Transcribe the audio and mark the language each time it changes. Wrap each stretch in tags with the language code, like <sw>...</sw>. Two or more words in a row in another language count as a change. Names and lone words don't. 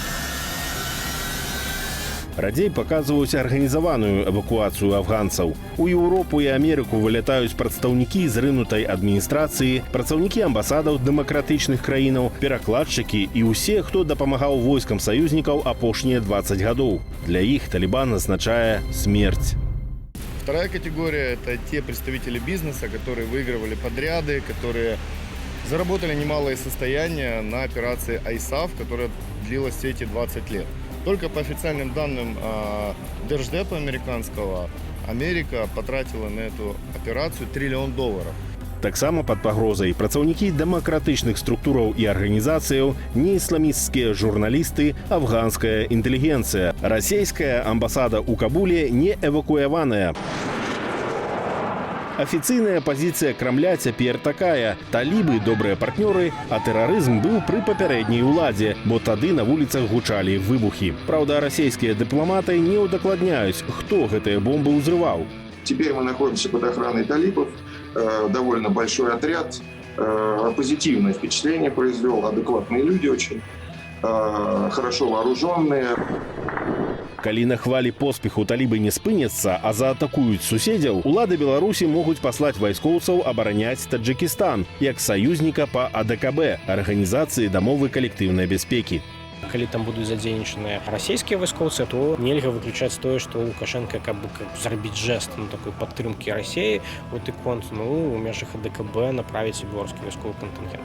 <be>Радзей паказваюць арганізаваную эвакуацыю афганцаў. У Еўропу і Амерыку вылятаюць прадстаўнікі зрынутай адміністрацыі, працаўнікі амбасадаў дэмакратычных краінаў, перакладчыкі і ўсе, хто дапамагаў войскам саюзнікаў апошнія 20 гадоў. Для іх Талібан азначае смерць.</be> <ru>Вторая категория – это те представители бизнеса, которые выигрывали подряды, которые заработали немалые состояния на операции ISAF, которая длилась все эти 20 лет. Только по официальным данным Держдепа американского, Америка потратила на эту операцию $1 триллион.</ru> <be>Таксама пад пагрозай працаўнікі дэмакратычных структураў і арганізацыяў, неісламісцкія журналісты, афганская інтэлігенцыя. Расійская амбасада ў Кабуле не эвакуяваная. Афіцыйная пазіцыя Крамля цяпер такая: талібы добрыя партнёры, а тэрарызм быў пры папярэдняй уладзе, бо тады на вуліцах гучалі выбухі. Праўда, расійскія дыпламаты не ўдакладняюць, хто гэтыя бомбы ўзрываў.</be> <ru>Теперь мы находимся под охраной талибов. Довольно большой отряд. Позитивное впечатление произвел. Адекватные люди очень. Хорошо вооруженные.</ru> <be>Калі на хвалі поспеху талібы не спыняцца, а заатакуюць суседзяў, улады Беларусі могуць паслаць вайскоўцаў абараняць Таджикістан, як саюзніка па АДКБ, Арганізацыі дамовы калектыўнай бяспекі. Калі там будуць задзейнічаныя расійскія вайскоўцы, то нельга выключаць тое, што Лукашенко зрабіць жэст такой падтрымкі Расіі і конт у межах АДКБ направіць беларускі вайсковы кантынгент.</be>